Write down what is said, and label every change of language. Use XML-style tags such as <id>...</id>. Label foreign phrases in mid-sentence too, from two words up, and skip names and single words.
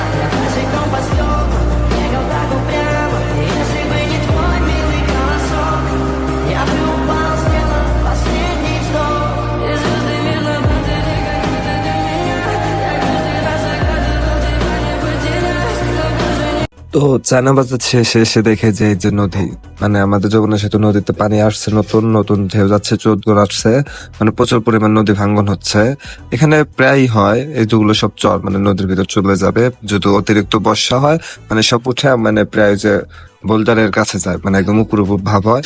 <ru>Я босиком по стеклам бегал так упрямо. Если бы не твой милый голосок, я бы упал, сделал последний вздох. И звезды мирно падали, как будто для меня. Я каждый раз загадывал тебя не потерять, но даже не...</ru> <bn>তো চায়নাবাজার শেষে এসে দেখে যে এই যে নদী, মানে আমাদের যমুনা সেতু নদীতে পানি আসছে, নতুন নতুন ঢেউ যাচ্ছে, চৌদ্দগুলো আসছে, মানে প্রচুর পরিমাণ নদী ভাঙ্গন হচ্ছে। এখানে প্রায়ই হয় এই যেগুলো সব চর, মানে নদীর ভিতর চলে যাবে যদি অতিরিক্ত বর্ষা হয়, মানে সব উঠে মানে প্রায় যে বোল্ডারের কাছে যায়, মানে একদম উপর উপর ভাব হয়।</bn>